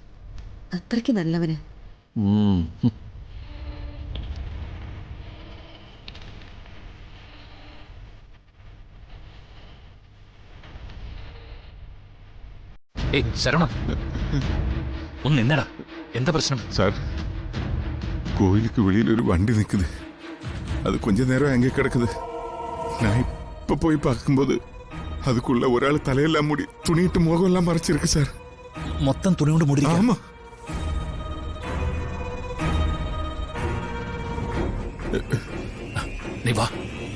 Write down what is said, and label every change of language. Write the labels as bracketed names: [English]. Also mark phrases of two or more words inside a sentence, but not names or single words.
[Malayalam] അത്രയ്ക്ക് നല്ലവന്. ശരവണ, ഒന്ന് നിന്നടാ. എന്താ പ്രശ്നം? [Tamil] சார், கோயிலுக்கு வெளியில் ஒரு வண்டி நிற்குது. அது கொஞ்ச நேரம் அங்கே கிடக்குது. நான் இப்போ போய் பார்க்கும்போது அதுக்குள்ள ஒரு ஆள் தலையெல்லாம் மூடி துணிட்டு முகம் எல்லாம் மறைச்சிருக்கு சார். [Malayalam] മൊത്തം തുണി കൊണ്ട് മൂടി. [Tamil] ஆமா. [Malayalam] നീ വാ.